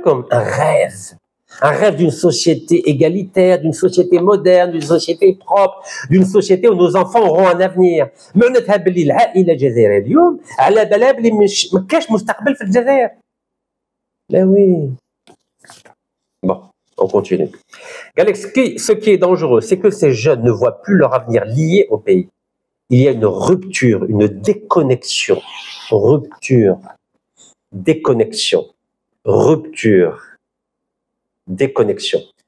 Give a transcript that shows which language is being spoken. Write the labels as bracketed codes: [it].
[fr] Un rêve. Un rêve d'une société égalitaire, d'une société moderne, d'une société propre, d'une société où nos enfants auront un avenir. Mais on a dit [ar] العائلة الجزائرية اليوم على بالها بلي ما كاش مستقبل في الجزائر. [fr] Ben oui. Bon, on continue. Ce qui est dangereux, c'est que ces jeunes ne voient plus leur avenir lié au pays. Il y a une rupture, une déconnexion. Rupture, déconnexion, rupture, déconnexion.